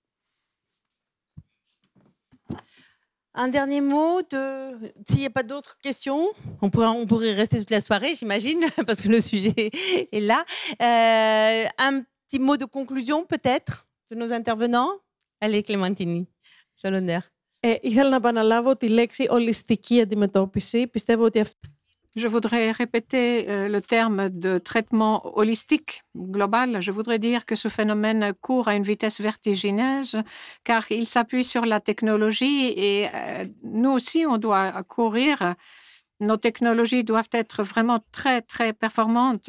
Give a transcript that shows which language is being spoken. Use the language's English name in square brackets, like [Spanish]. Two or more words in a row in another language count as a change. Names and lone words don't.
[French] Un dernier mot, s'il n'y a pas d'autres questions, on pourrait rester toute la soirée, j'imagine, parce que le sujet est là. Un petit mot de conclusion, peut-être, de nos intervenants. Allez, Clémentine, j'ai l'honneur. [Greek] Ήθελα να επαναλάβω τη λέξη ολιστική αντιμετώπιση. Πιστεύω ότι [French] Je voudrais répéter le terme de traitement holistique, global. Je voudrais dire que ce phénomène court à une vitesse vertigineuse car il s'appuie sur la technologie et nous aussi, on doit courir. Nos technologies doivent être vraiment très, très performantes.